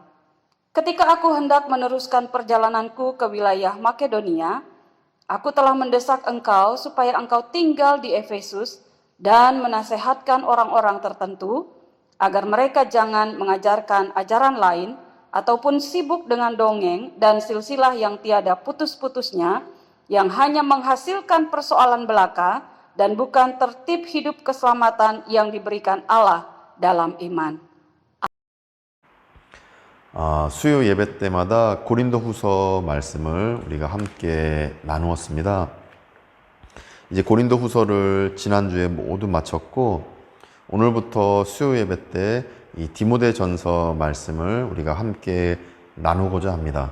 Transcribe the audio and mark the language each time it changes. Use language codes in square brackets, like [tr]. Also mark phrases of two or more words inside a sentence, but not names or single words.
[id] Ketika aku hendak meneruskan perjalananku ke wilayah Makedonia, aku telah mendesak engkau supaya engkau tinggal di Efesus dan menasehatkan orang-orang tertentu agar mereka jangan mengajarkan ajaran lain ataupun sibuk dengan dongeng dan silsilah yang tiada putus-putusnya, yang hanya menghasilkan persoalan belaka dan bukan tertib hidup keselamatan yang diberikan Allah dalam iman. [ko] 수요 예배 때마다 고린도 후서 말씀을 우리가 함께 나누었습니다. 이제 고린도 후서를 지난주에 모두 마쳤고, 오늘부터 수요 예배 때 이 디모데 전서 말씀을 우리가 함께 나누고자 합니다.